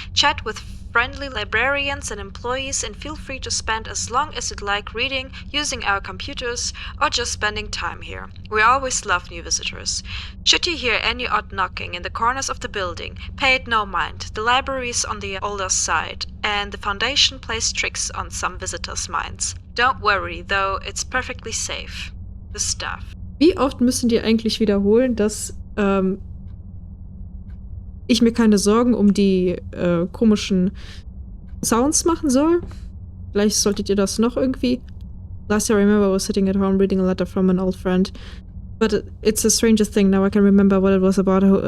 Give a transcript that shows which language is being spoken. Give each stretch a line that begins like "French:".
English: Chat with friendly librarians and employees, and feel free to spend as long as you'd like reading, using our computers, or just spending time here. We always love new visitors. Should you hear any odd knocking in the corners of the building, pay it no mind. The library is on the older side, and the Foundation plays tricks on some visitors' minds. Don't worry, though, it's perfectly safe. The staff.
German: Wie oft müssen die eigentlich wiederholen, dass ich mir keine Sorgen um die komischen Sounds machen soll? Vielleicht solltet ihr das noch irgendwie.
English: Last year I remember I was sitting at home reading a letter from an old friend. But it's a stranger thing. Now I can remember what it was about.